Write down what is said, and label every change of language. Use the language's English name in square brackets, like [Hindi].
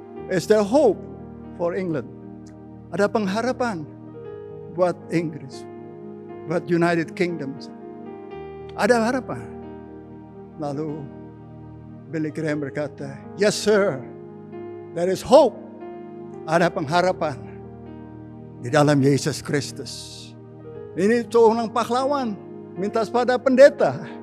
[English] Is there hope for England? [Indonesian] Ada pengharapan buat Inggris, buat United Kingdom. Ada harapan. Lalu [English] Billy Graham [Indonesian] berkata, [English] yes sir, there is hope. [Indonesian] Ada pengharapan di dalam Yesus Kristus. Ini seorang pahlawan minta pada pendeta.